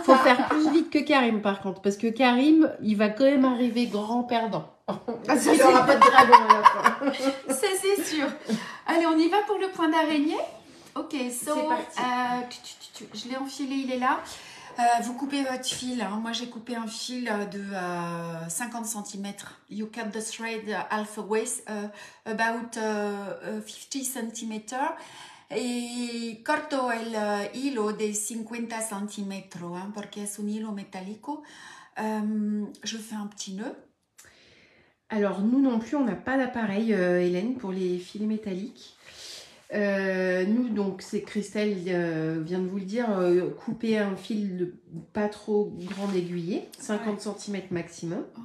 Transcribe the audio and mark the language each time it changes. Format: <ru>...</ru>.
<fr>Faut faire plus vite que Karim par contre, parce que Karim, il va quand même arriver grand perdant. Parce qu'il n'aura pas de dragon à la fin. Ça c'est sûr. Allez, on y va pour le point d'araignée. Ok, c'est parti. Je l'ai enfilé, il est là. Vous coupez votre fil. Hein. Moi, j'ai coupé un fil de 50 cm.</fr> <en>You cut the thread halfway, about 50 cm.</en> <es>Y corto el hilo de 50 centímetros, hein, porque es un hilo metálico.</es> <fr>Je fais un petit nœud. Alors, nous non plus, on n'a pas d'appareil, Hélène, pour les fils métalliques. Nous, donc, c'est Christelle vient de vous le dire, couper un fil de pas trop grand aiguillé, 50 cm maximum. Ouais.</fr>